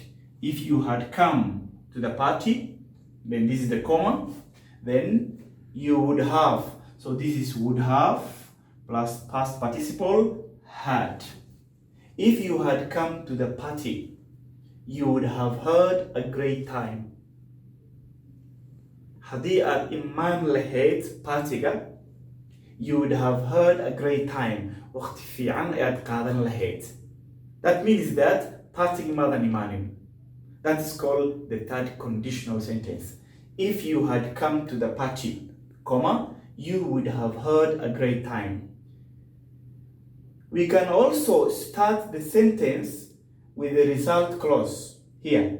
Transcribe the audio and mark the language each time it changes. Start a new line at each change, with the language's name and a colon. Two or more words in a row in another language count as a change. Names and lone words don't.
English: If you had come to the party, then this is the comma, then you would have. So this is would have plus past participle had. If you had come to the party, you would have had a great time.
Somali: Haddii aad imaan lahayd partiga,
English: you would have had a great time.
Somali: Waqti fiican ayaad qaadan lahayd.
English: That means that
Somali: partiga maadan imaanin.
English: That is called the third conditional sentence. If you had come to the party, comma, you would have had a great time. We can also start the sentence with the result clause here.